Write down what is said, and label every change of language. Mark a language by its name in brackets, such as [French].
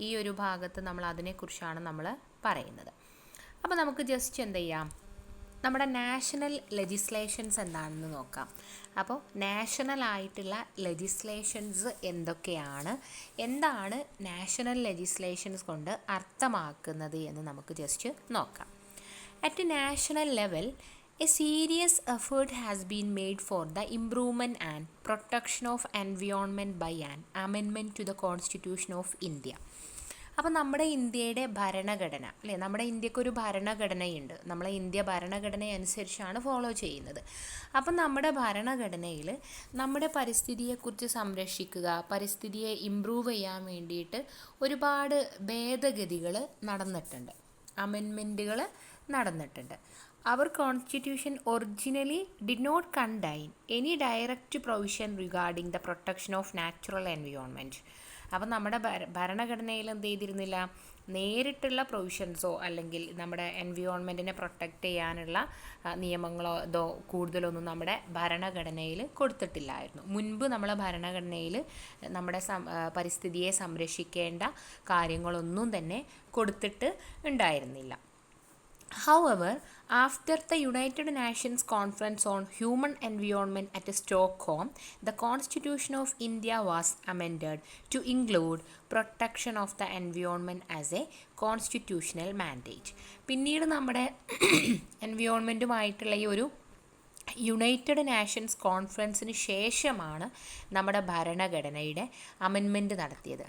[Malayalam] ഈ ഒരു ഭാഗത്ത് നമ്മൾ അതിനെക്കുറിച്ചാണ് നമ്മൾ പറയുന്നത്. അപ്പോൾ നമുക്ക് ജസ്റ്റ് എന്ത് ചെയ്യാം, നമ്മുടെ നാഷണൽ ലെജിസ്ലേഷൻസ് എന്താണെന്ന് നോക്കാം. അപ്പോൾ നാഷണൽ ആയിട്ടുള്ള ലെജിസ്ലേഷൻസ് എന്തൊക്കെയാണ്, എന്താണ് നാഷണൽ ലെജിസ്ലേഷൻസ് കൊണ്ട് അർത്ഥമാക്കുന്നത് എന്ന് നമുക്ക് ജസ്റ്റ് നോക്കാം. [English] At a national level, a serious effort has been made for the improvement and protection of environment by an amendment to the Constitution of India. [Malayalam] അപ്പോൾ നമ്മുടെ ഇന്ത്യയുടെ ഭരണഘടന അല്ലേ, നമ്മുടെ ഇന്ത്യക്കൊരു ഭരണഘടനയുണ്ട്. നമ്മളെ ഇന്ത്യ ഭരണഘടന അനുസരിച്ചാണ് ഫോളോ ചെയ്യുന്നത്. അപ്പം നമ്മുടെ ഭരണഘടനയിൽ നമ്മുടെ പരിസ്ഥിതിയെക്കുറിച്ച് സംരക്ഷിക്കുക, പരിസ്ഥിതിയെ ഇമ്പ്രൂവ് ചെയ്യാൻ വേണ്ടിയിട്ട് ഒരുപാട് ഭേദഗതികൾ നടന്നിട്ടുണ്ട്, അമെൻമെൻറ്റുകൾ നടന്നിട്ടുണ്ട്. [English] Our constitution originally did not contain any direct provision regarding the protection of natural environment. [Malayalam] അപ്പം നമ്മുടെ ഭരണഘടനയിൽ എന്ത് ചെയ്തിരുന്നില്ല, നേരിട്ടുള്ള പ്രൊവിഷൻസോ അല്ലെങ്കിൽ നമ്മുടെ എൻവിയോൺമെൻറ്റിനെ പ്രൊട്ടക്റ്റ് ചെയ്യാനുള്ള നിയമങ്ങളോ കൂടുതലൊന്നും നമ്മുടെ ഭരണഘടനയിൽ കൊടുത്തിട്ടില്ലായിരുന്നു. മുൻപ് നമ്മളെ ഭരണഘടനയിൽ നമ്മുടെ പരിസ്ഥിതിയെ സംരക്ഷിക്കേണ്ട കാര്യങ്ങളൊന്നും തന്നെ കൊടുത്തിട്ട് ഉണ്ടായിരുന്നില്ല. [English] However, after the United Nations Conference on Human Environment at Stockholm, the Constitution of India was amended to include protection of the environment as a constitutional mandate. [Malayalam] പിന്നീട് നമ്മുടെ എൻവിയോൺമെൻറ്റുമായിട്ടുള്ള ഈ ഒരു യുണൈറ്റഡ് നാഷൻസ് കോൺഫറൻസിന് ശേഷമാണ് നമ്മുടെ ഭരണഘടനയുടെ അമെൻമെൻറ്റ് നടത്തിയത്.